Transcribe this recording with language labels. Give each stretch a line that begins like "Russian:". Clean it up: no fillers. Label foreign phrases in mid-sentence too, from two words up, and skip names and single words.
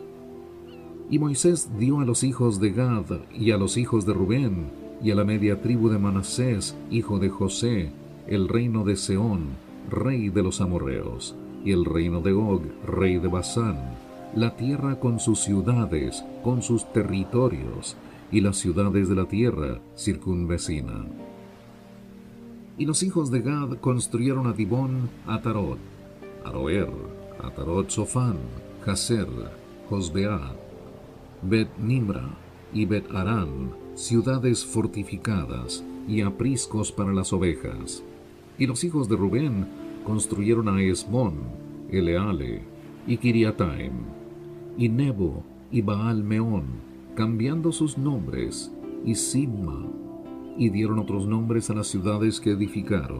Spanish: Y Moisés dio a los hijos de Gad y a los hijos de Rubén y a la media tribu de Manasés, hijo de José, el reino de Sehón, rey de los amorreos, y el reino de Og, rey de Basán, la tierra con sus ciudades, con sus territorios, y las ciudades de la tierra circunvecina. Y los hijos de Gad construyeron a Dibón, Atarot, Aroer, Atarot Sofán, Jaser, Josbeá, Bet Nimra y Bet Arán, ciudades fortificadas y apriscos para las ovejas. Y los hijos de Rubén construyeron a Esbón, Eleale y Kiriataim, y Nebo y Baal Meón, cambiando sus nombres, y Sibma, y dieron otros nombres a las ciudades que edificaron.